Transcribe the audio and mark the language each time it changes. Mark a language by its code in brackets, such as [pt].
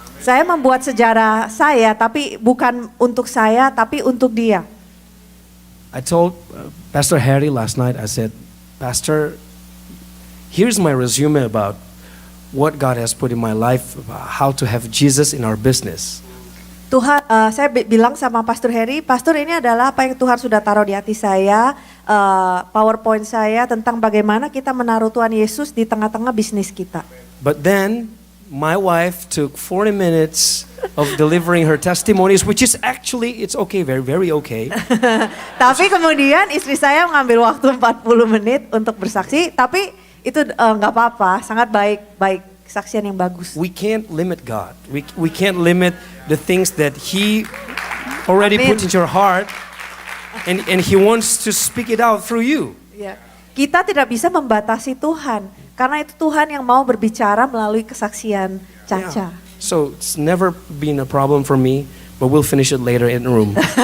[id] Saya membuat sejarah saya, tapi bukan untuk saya, tapi untuk Dia. [en] I told Pastor Harry last night, I said, Pastor, here's my resume about what God has put in my life, how to have Jesus in our business. [id] Tuhan, saya bilang sama Pastor Harry, Pastor ini adalah apa yang Tuhan sudah taruh di hati saya, PowerPoint saya tentang bagaimana kita menaruh Tuhan Yesus di tengah-tengah bisnis kita. [en] But then my wife took 40 minutes of delivering her testimonies, which is actually, it's okay, very, very okay. [id] Tapi kemudian istri saya mengambil waktu 40 menit untuk bersaksi, tapi itu nggak apa-apa, sangat baik kesaksian yang bagus. [en] We can't limit God. We can't limit the things that He already put in your heart, and He wants to speak it out through you. [id] Ya. Kita tidak bisa membatasi Tuhan, karena itu Tuhan yang mau berbicara melalui kesaksian Caca. [en] So it's never been a problem for me, but we'll finish it later in the room.